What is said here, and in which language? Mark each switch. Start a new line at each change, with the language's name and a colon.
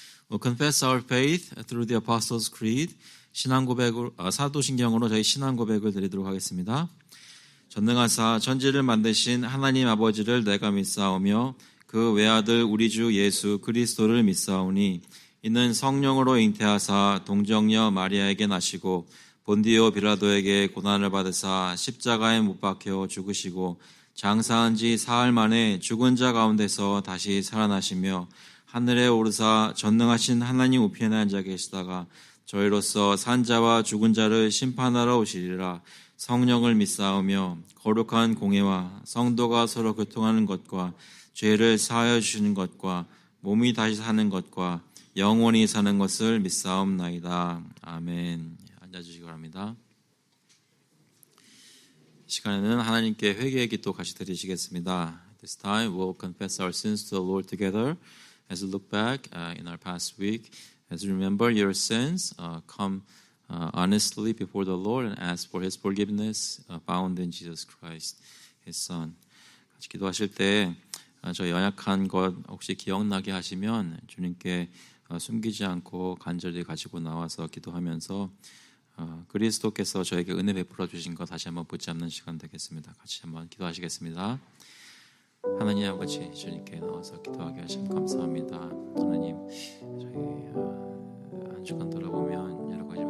English: We'll confess our faith through the Apostles' Creed.
Korean: 신앙 고백으로 사도신경으로 저희 신앙 고백을 드리도록 하겠습니다. 전능하사 천지를 만드신 하나님 아버지를 내가 믿사오며 그 외아들 우리 주 예수 그리스도를 믿사오니 이는 성령으로 잉태하사 동정녀 마리아에게 나시고 본디오 빌라도에게 고난을 받으사 십자가에 못 박혀 죽으시고 장사한 지 사흘 만에 죽은 자 가운데서 다시 살아나시며 하늘에 오르사 전능하신 하나님 우편에 앉아 계시다가 저희로서 산자와 죽은 자를 심판하러 오시리라. 성령을 믿사오며 거룩한 공회와 성도가 서로 교통하는 것과 죄를 사하여 주시는 것과 몸이 다시 사는 것과 영원히 사는 것을 믿사옵나이다. 아멘. 앉아주시기 바랍니다. 이 시간에는 하나님께 회개의 기도 같이 드리시겠습니다.
English: This time we'll confess our sins to the Lord together as we look back in our past week. As you remember your sins, come honestly before the Lord and ask for His forgiveness found in Jesus Christ, His Son.
Korean: 같이 기도하실 때 저희 연약한 것 혹시 기억나게 하시면 주님께 숨기지 않고 간절히 가지고 나와서 기도하면서 그리스도께서 저에게 은혜 베풀어 주신 것 다시 한번 붙잡는 시간 되겠습니다. 같이 한번 기도하시겠습니다. 하나님 아버지, 주님께 나와서 기도하게 하심 감사합니다. 하나님, 저희 한 주간 돌아보면 여러 가지